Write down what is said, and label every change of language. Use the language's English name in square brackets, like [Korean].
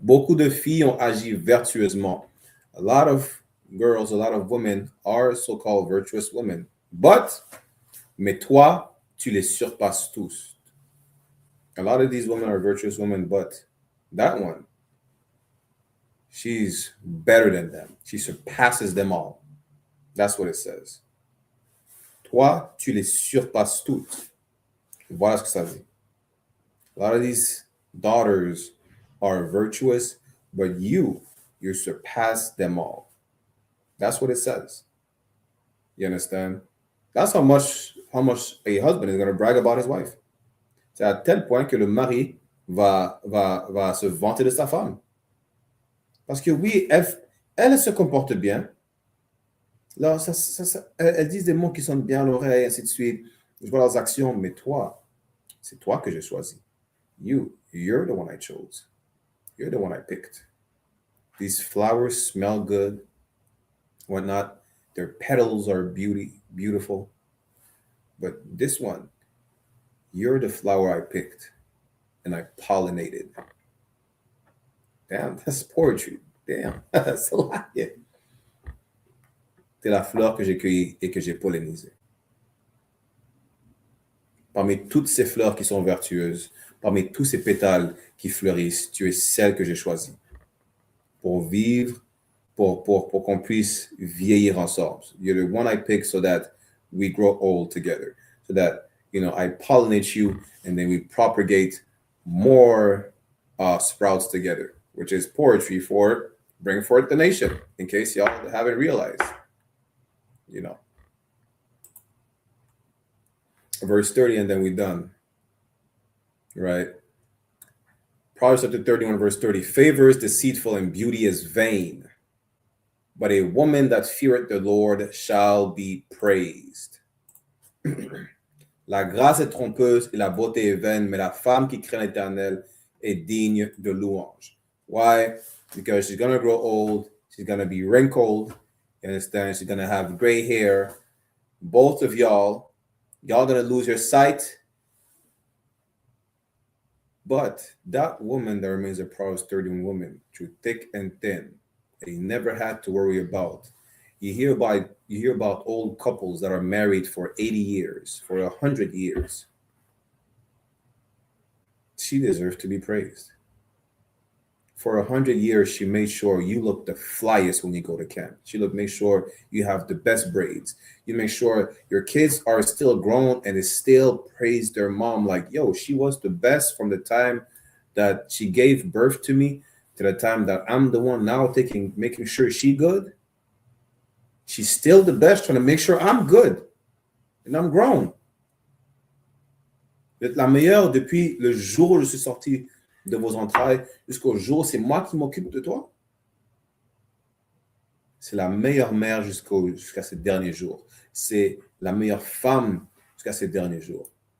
[French] Beaucoup de filles ont agi vertueusement. [English] A lot of girls, a lot of women are so-called virtuous women. [French] Mais toi, tu les surpasses tous. [English] A lot of these women are virtuous women, but that one, she's better than them. She surpasses them all. That's what it says. [French] Toi, tu les surpasses toutes. Voilà ce que ça dit. [English] A lot of these daughters are virtuous, but you surpass them all. That's what it says. You understand? That's how much a husband is going to brag about his wife. [French] C'est à tel point que le mari va se vanter de sa femme. Parce que oui, elle se comporte bien. Là, elles disent des mots qui sonnent bien à l'oreille, ainsi de suite. Je vois leurs actions, mais toi, c'est toi que j'ai choisi. [English] You're the one I chose. You're the one I picked. These flowers smell good, whatnot. Their petals are beautiful. But this one, you're the flower I picked and I pollinated. Damn, that's poetry. Damn, that's a lot. Yeah. [French] T'es la fleur que j'ai cueillie et que j'ai pollinisée. Parmi toutes ces fleurs qui sont vertueuses, parmi tous ces pétales qui fleurissent, tu es celle que j'ai choisie pour vivre, pour qu'on puisse vieillir ensemble. [English] You're the one I picked so that we grow old together, so that, you know, I pollinate you and then we propagate more sprouts together, which is poetry for bring forth the nation, in case y'all haven't realized, you know. Verse 30 and then we're done, right? Proverbs chapter 31, verse 30. Favor is deceitful and beauty is vain, but a woman that feareth the Lord shall be praised. La grâce est trompeuse et la beauté est vaine, mais la femme qui craint l'Éternel est digne de louange. Why? Because she's going to grow old. She's going to be wrinkled. You understand? She's going to have gray hair. Both of y'all going to lose your sight. But that woman that remains a Proverbs 31 woman, through thick and thin, that you never had to worry about. You hear about old couples that are married for 80 years, for 100 years. She deserves to be praised. For 100 years, she made sure you look the flyest when you go to camp. She made sure you have the best braids. You make sure your kids are still grown and they still praise their mom like, yo, she was the best from the time that she gave birth to me to the time that I'm the one now making sure she good. She's still the best, trying to make sure I'm good and I'm grown. [French] Vous êtes la meilleure depuis le jour où je suis sorti de vos entrailles jusqu'au jour où c'est moi qui m'occupe de toi. C'est la meilleure mère jusqu'à ces derniers jours. C'est la meilleure femme jusqu'à ces derniers jours.